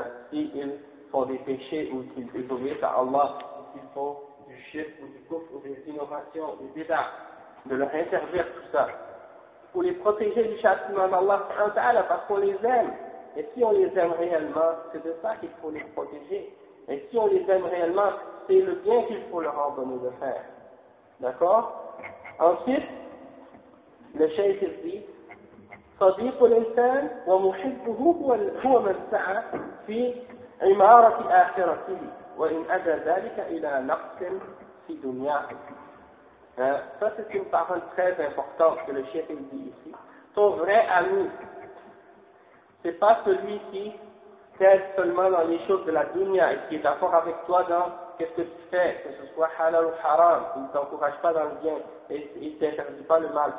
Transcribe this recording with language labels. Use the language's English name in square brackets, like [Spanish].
[French] S'ils font des péchés ou s'ils désobéissent à Allah, ou s'ils font du shirk ou du kufr ou des innovations, des bid'ah, de leur interdire tout ça. Pour les protéger du châtiment d'Allah, parce qu'on les aime. Et si on les aime réellement, c'est de ça qu'il faut les protéger. Et si on les aime réellement, c'est le bien qu'il faut leur ordonner de faire. D'accord? Ensuite, le cheikh dit, [Arabic] صديق الإنسان ومحبه هو من سعى في عمارة آخرته وإن أدى ذلك إلى نقص في دنياه. [French] Ça c'est une parole très importante que le chef il dit ici. Ton vrai ami, c'est pas celui qui t'aide seulement dans les choses de la dunya et qui est d'accord avec toi dans qu'est-ce que tu fais, que ce soit halal ou haram, il ne t'encourage pas dans le bien et il ne t'interdit pas le mal.